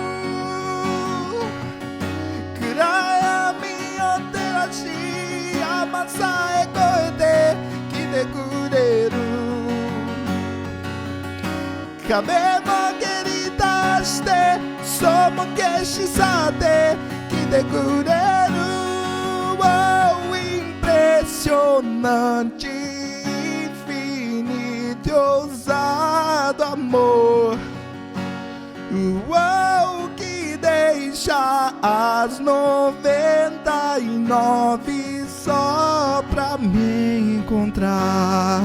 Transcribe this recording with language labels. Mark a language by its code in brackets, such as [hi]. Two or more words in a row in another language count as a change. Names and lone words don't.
[ja] 暗闇照らし山さえ越えて来てくれる壁も蹴り倒して嘘も消し去って来てくれる Oh, [pt] impressionante, infinito, ousado amor Que deixa as 99 só pra me encontrar.